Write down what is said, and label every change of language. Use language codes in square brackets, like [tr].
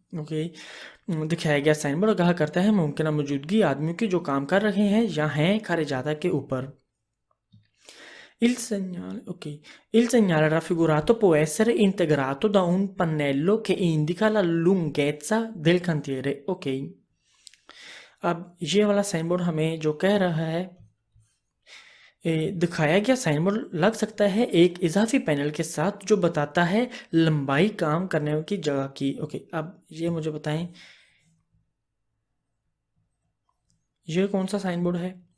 [hi] Okay, दिखाया गया sign board आगाह करता है मुमकिन मौजूदगी आदमियों की जो काम कर रहे हैं या हैं खरे जाता के ऊपर। [it] Il segnale raffigurato può essere integrato da un pannello che indica la lunghezza del cantiere। [hi] Okay, अब ये वाला साइन बोर्ड हमें जो कह रहा है, दिखाया गया साइन बोर्ड लग सकता है एक इजाफी पैनल के साथ जो बताता है लंबाई काम करने की जगह की। ओके, अब ये मुझे बताएं ये कौन सा साइन बोर्ड है।